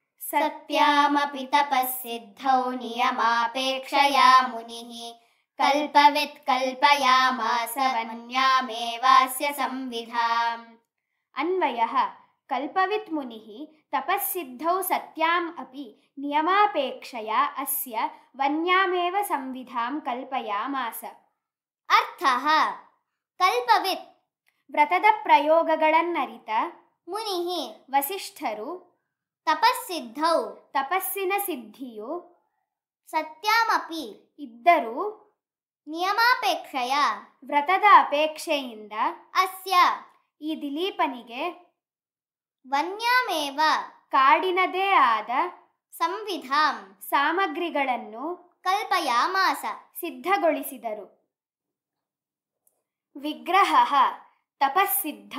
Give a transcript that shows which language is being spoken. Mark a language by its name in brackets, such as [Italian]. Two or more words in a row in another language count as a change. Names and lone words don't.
[Sanskrit] सत्यामपि तपःसिद्धौ नियमापेक्षया मुनिः कल्पवित् कल्पयामास वन्यामेवास्य संविधाम्। अन्वयः कल्पवित् मुनिः तपःसिद्धौ सत्याम् अपि नियमापेक्षया अस्य वन्यामेव संविधां कल्पयामास। अर्थः कल्पवित् [Kannada] ವ್ರತದ ಪ್ರಯೋಗಗಳನ್ನರಿತ [Sanskrit] ಮುನಿಃ [Kannada] ವಸಿಷ್ಠರು [Sanskrit] ತಪಸ್ಸಿದ್ಧೌ [Kannada] ತಪಸ್ಸಿನ ಸಿದ್ಧಿಯು [Sanskrit] ಸತ್ಯಾಮಪಿ [Kannada] ಇದ್ದರೂ [Sanskrit] ನಿಯಮಾಪೇಕ್ಷೆಯ [Kannada] ವ್ರತದ ಅಪೇಕ್ಷೆಯಿಂದ [Sanskrit] ಅಸ್ಯ [Kannada] ಈ ದಿಲೀಪನಿಗೆ [Sanskrit] ವನ್ಯಾಮೇವ [Kannada] ಕಾಡಿನದೇ ಆದ [Sanskrit] ಸಂವಿಧಾಂ [Kannada] ಸಾಮಗ್ರಿಗಳನ್ನು [Sanskrit] ಕಲ್ಪಯಾಮಾಸ ಸಿದ್ಧಗೊಳಿಸಿದರು. ವಿಗ್ರಹಃ ತಪಸ್ಸಿದ್ಧೌ